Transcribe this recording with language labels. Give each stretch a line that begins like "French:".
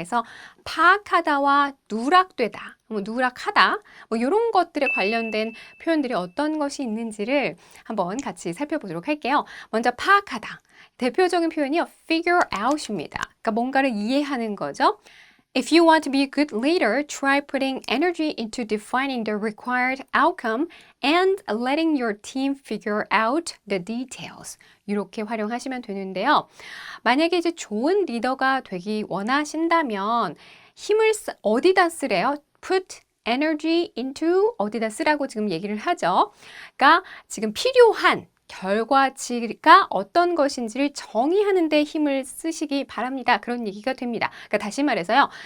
Korean: 그래서 파악하다와 누락되다, 누락하다, 이런 것들에 관련된 표현들이 어떤 것이 있는지를 한번 같이 살펴보도록 할게요. 먼저 파악하다. 대표적인 표현이요, figure out입니다. 그러니까 뭔가를 이해하는 거죠.
English: If you want to be a good leader, try putting energy into defining the required outcome and letting your team figure out the details.
Korean: 이렇게 활용하시면 되는데요. 만약에 이제 좋은 리더가 되기 원하신다면 힘을 어디다 쓰래요? Put energy into 어디다 쓰라고 지금 얘기를 하죠. 그러니까 지금 필요한 결과치가 어떤 것인지를 정의하는 데 힘을 쓰시기 바랍니다. 그런 얘기가 됩니다. 그러니까 다시 말해서요.